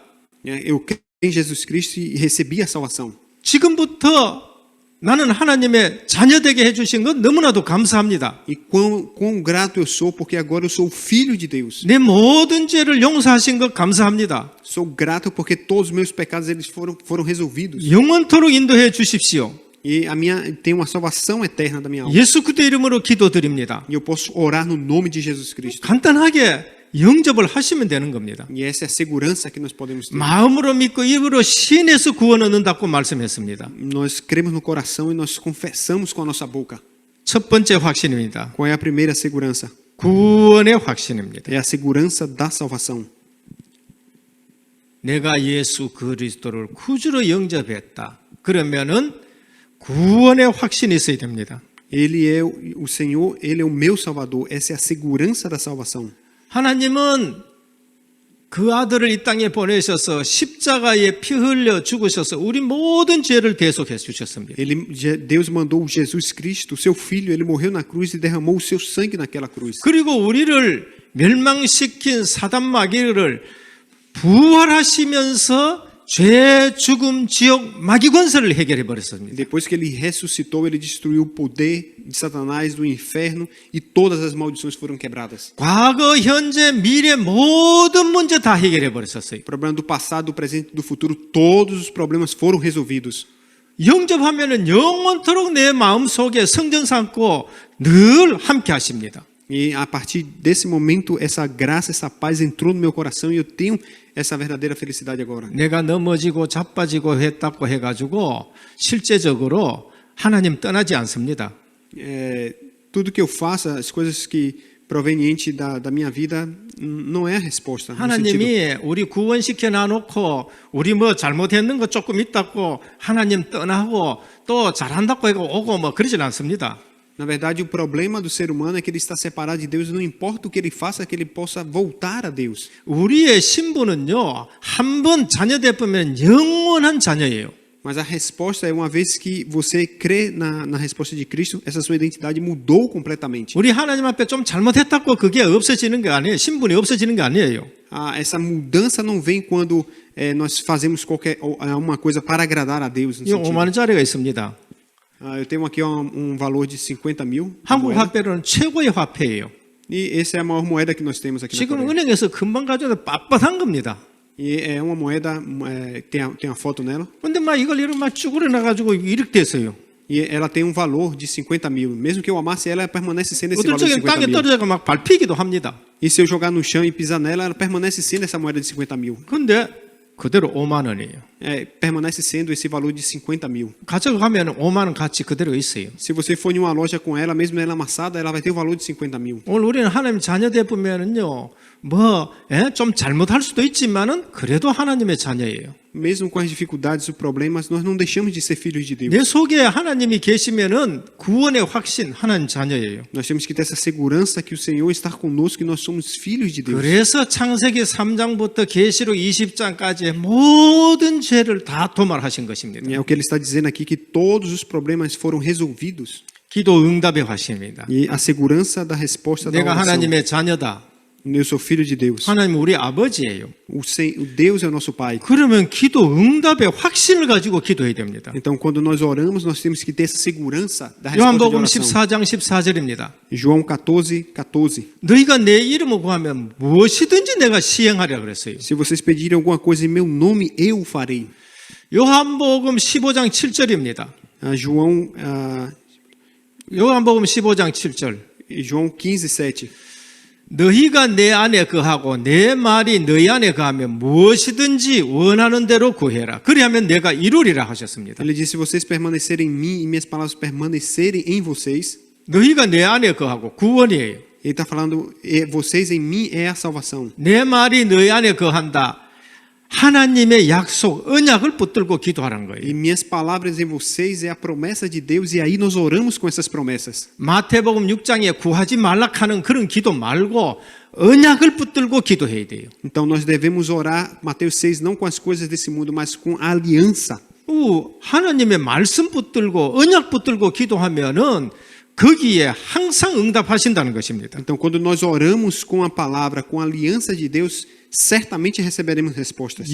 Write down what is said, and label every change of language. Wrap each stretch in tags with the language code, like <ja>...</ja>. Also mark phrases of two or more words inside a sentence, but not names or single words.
<pt>Eu creio em Jesus Cristo e recebi a salvação.</pt> <ko>지금부터 나는 하나님의 자녀되게 해주신 것 너무나도 감사합니다.</ko> <pt>E quão grato eu sou, porque agora eu sou filho de Deus.</pt> <ko>내 모든 죄를 용서하신 것 감사합니다.</ko> <pt>Sou grato porque todos os meus pecados eles foram resolvidos.</pt> <ko>영원토록 인도해 주십시오.</ko> <pt>E tem uma salvação eterna da minha alma.</pt> <ko>예수 그리스도 이름으로 기도드립니다.</ko> <pt>E eu posso orar no nome de Jesus Cristo.</pt> <ko>간단하게 영접을 하시면 되는 겁니다.</ko> <pt>E essa é a segurança que nós podemos ter.</pt> <ko>마음으로 믿고 입으로 신에서 구원 얻는다고 말씀했습니다.</ko> <pt>Nós cremos no coração e nós confessamos com a nossa boca.</pt> <ko>첫 번째 확신입니다.</ko> <pt>Qual é a primeira segurança?</pt> <ko>구원의 확신입니다.</ko> <pt>É a segurança da salvação.</pt> <ko>내가 예수 그리스도를 구주로 영접했다. 그러면은 구원의 확신이 있어야 됩니다.</ko> <pt>Ele é o Senhor, ele é o meu Salvador. Essa é a segurança da salvação.</pt> <ko>하나님은 그 아들을 이 땅에 보내셔서 십자가에 피 흘려 죽으셔서 우리 모든 죄를 대속해 주셨습니다.</ko> <pt>Deus mandou Jesus Cristo, o seu filho, ele morreu na cruz e derramou o seu sangue naquela cruz.</pt> <ko>그리고 우리를 멸망시킨 사단 마귀를 부활하시면서 죄, 죽음, 지옥, 마귀 권세를 해결해 버렸습니다.</ko> <pt>Depois que ele ressuscitou, ele destruiu o poder de Satanás, do inferno, e todas as maldições foram quebradas.</pt> <ko>과거, 현재, 미래 모든 문제 다 해결해 버렸었어요.</ko> <pt>O problema do passado, do presente e do futuro, todos os problemas foram resolvidos.</pt> <ko>영접하면은 영원토록 내 마음 속에 성전 삼고 늘 함께 하십니다.</ko> <pt>E a partir desse momento, essa graça, essa paz entrou no meu coração e eu tenho essa verdadeira felicidade agora.</pt> <ko>내가 넘어지고 자빠지고 했다고 해가지고 실제적으로 하나님 떠나지 않습니다.</ko> <pt>Tudo que eu faço, as coisas que provenientes da minha vida, não é a resposta. No sentido,</pt> <ko>하나님이 우리 구원시켜 놔놓고 우리 뭐 잘못했는 거 조금 있다고 하나님 떠나고 또 잘한다고 해고 오고 뭐 그러진 않습니다.</ko> <pt>na verdade, o problema do ser humano é que ele está separado de Deus. Não importa o que ele faça, que ele possa voltar a Deus.</pt> <ko>우리의 신분은요, 한 번 자녀되면 영원한 자녀예요.</ko> <pt>Mas a resposta é, uma vez que você crê na resposta de Cristo, essa sua identidade mudou completamente.</pt> <ko>우리 하나님 앞에 좀 잘못했다고 그게 없어지는 게 아니에요. 신분이 없어지는 게 아니에요.</ko> <pt>Essa mudança não vem quando nós fazemos uma coisa para agradar a Deus.</pt> <ko>이 5만 원짜리가 있습니다.</ko> <pt>Eu tenho aqui valor de 50 mil.</pt> <ko>한국 화폐로는 최고의 화폐예요.</ko> <pt>E essa é a maior moeda que nós temos aqui na</pt> <ko>지금</ko> <pt>Coreia.</pt> <ko>은행에서 금방 가져도 빳빳한 겁니다.</ko> <pt>E é uma moeda, tem a foto nela.</pt> <ko>근데 막 이걸 이렇게 막 쭈그려 놔가지고 이렇게 됐어요.</ko> <pt>E ela tem valor de 50 mil. Mesmo que eu amasse ela permanece sendo esse</pt> <ko>어떨</ko> <pt>valor de</pt> <ko>적엔 50 땅에</ko> <pt>mil.</pt> <ko>떨어져가 막 밟히기도 합니다.</ko> <pt>E se eu jogar no chão e pisar nela, ela permanece sendo essa moeda de 50 mil.</pt> <ko>근데 그대로 5만 원이에요.</ko> <pt>Permanece sendo esse valor de 50 mil.</pt> <ko>가져가면 5만 원 가치 그대로 있어요.</ko> <pt>Se você for em uma loja com ela, mesmo ela amassada, ela vai ter o valor de 50 mil.</pt> <ko>오늘 우리는 하나님 자녀돼 보면은요, 좀 잘못할 수도 있지만은 그래도 하나님의 자녀예요.</ko> <pt>Mesmo com as dificuldades e problemas, nós não deixamos de ser filhos de Deus.</pt> <ko>내 속에 하나님이 계시면은 구원의 확신 하나님 자녀예요.</ko> <pt>Nós temos que ter essa segurança que o Senhor está conosco e nós somos filhos de Deus.</pt> <ko>그래서 창세기 3장부터 계시록 20장까지의 모든 죄를 다 도말하신 것입니다.</ko> <pt>É o que ele está dizendo aqui, que todos os problemas foram resolvidos.</pt> <ko>기도 응답의 확신입니다.</ko> <pt>E a segurança da resposta da</pt> <ko>내가</ko> <pt>oração.</pt> <ko>하나님의 자녀다.</ko> <pt>Eu sou filho de Deus.</pt> <ko>하나님 우리 아버지예요.</ko> <pt>O Deus é o nosso Pai.</pt> <ko>그러면 기도 응답의 확신을 가지고 기도해야 됩니다.</ko> <pt>Então, quando nós oramos, nós temos que ter essa segurança da resposta de</pt> <ko>요한복음</ko> <pt>oração.</pt> <ko>14장 14절입니다.</ko> <pt>João 14:14.</pt> <ko>너희가 내 이름을 구하면 무엇이든지 내가 시행하리라 그랬어요. Se vocês pedirem alguma coisa em meu nome, eu farei. 요한복음 15장 7절입니다. 요한복음 15장 7절. João 15:7. 너희가 내 안에 거하고 내 말이 너희 안에 거하면 무엇이든지 원하는 대로 구해라. 그리하면 내가 이루리라 하셨습니다.</ko> <pt>Ele disse: se vocês permanecerem em mim e minhas palavras permanecerem em vocês.</pt> <ko>너희가 내 안에 거하고 구원이에요.</ko> <pt>Ele está falando: vocês em mim é a salvação.</pt> <ko>내 말이 너희 안에 거한다. 하나님의 약속, 언약을 붙들고 기도하라는 거예요.</ko> <pt>E minhas palavras em vocês é a promessa de Deus, e aí nós oramos com essas promessas.</pt> <ko>마태복음 6장에 구하지 말라 하는 그런 기도 말고 언약을 붙들고 기도해야 돼요.</ko> <pt>Então nós devemos orar, Mateus 6, não com as coisas desse mundo, mas com a aliança.</pt> <ko>하나님의 말씀 붙들고 언약 붙들고 기도하면은 거기에 항상 응답하신다는 것입니다.</ko> <pt>Então, quando nós oramos com a palavra, com a aliança de Deus, certamente receberemos respostas.</pt>